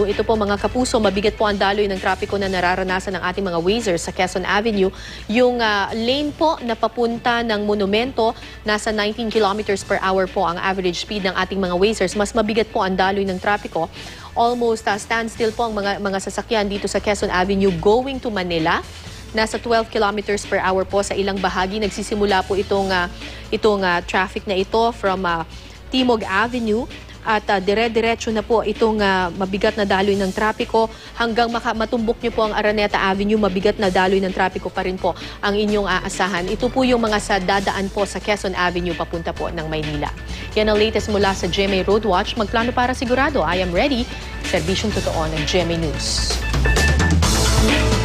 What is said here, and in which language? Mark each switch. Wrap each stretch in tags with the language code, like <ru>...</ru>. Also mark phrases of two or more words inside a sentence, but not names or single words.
<tl>Ito po mga kapuso, mabigat po ang daloy ng trapiko na nararanasan ng ating mga Wazers sa Quezon Avenue. Yung lane po na papunta ng Monumento, nasa 19</tl> <en>kilometers per hour</en> <tl>po ang average speed ng ating mga Wazers. Mas mabigat po ang daloy ng trapiko.</tl> <en>Almost standstill</en> <tl>po ang mga sasakyan dito sa Quezon Avenue</tl> <en>going to Manila.</en> <tl>Nasa 12</tl> <en>kilometers per hour</en> <tl>po sa ilang bahagi. Nagsisimula po itong traffic na ito from Timog Avenue at dire-diretso na po itong mabigat na daloy ng trapiko hanggang matumbok nyo po ang Araneta Avenue, mabigat na daloy ng trapiko pa rin po ang inyong aasahan. Ito po yung mga sa dadaan po sa Quezon Avenue papunta po ng Maynila. Yan ang latest mula sa GMA Road Watch. Magplano para sigurado,</tl> <en>I am ready.</en> <tl>Serbisyong totoo ng GMA News.</tl>